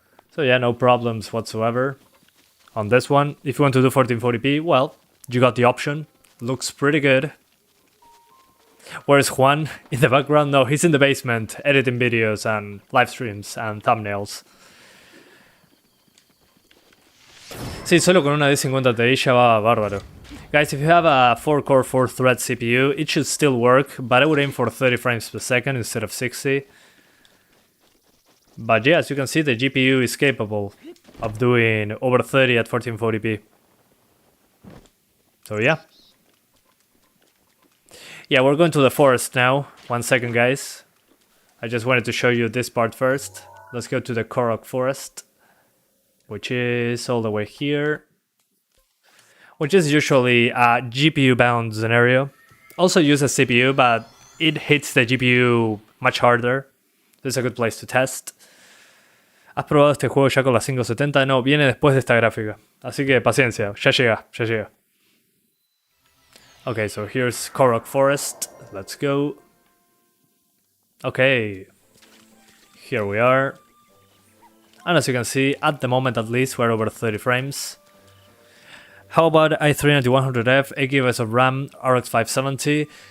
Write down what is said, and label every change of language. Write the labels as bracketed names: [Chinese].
[English] So yeah, no problems whatsoever. On this one, if you want to do 1440p, well, you got the option. Looks pretty good. Where's Juan? In the background? No, he's in the basement, editing videos and live streams and thumbnails. [Spanish] Sí, solo con una D50 Ti ya va bárbaro. [English] Guys, if you have a 4-core 4-thread CPU, it should still work, but I would aim for 30 frames per second instead of 60. But yeah, as you can see, the GPU is capable of doing over 30 at 1440p. So yeah. Yeah, we're going to the forest now. 1 second, guys. I just wanted to show you this part first. Let's go to the Korok forest, which is all the way here. Which is usually a GPU-bound scenario. Also uses CPU, but it hits the GPU much harder. This is a good place to test. [Spanish] ¿Has probado este juego ya con la 570? No, viene después de esta gráfica. Así que paciencia, ya llega, ya llega. [English] Okay, so here's Korok Forest. Let's go. Okay. Here we are. And as you can see, at the moment at least, we're over 30 frames. How about i3-9100F, 8 GB of RAM, RX 570?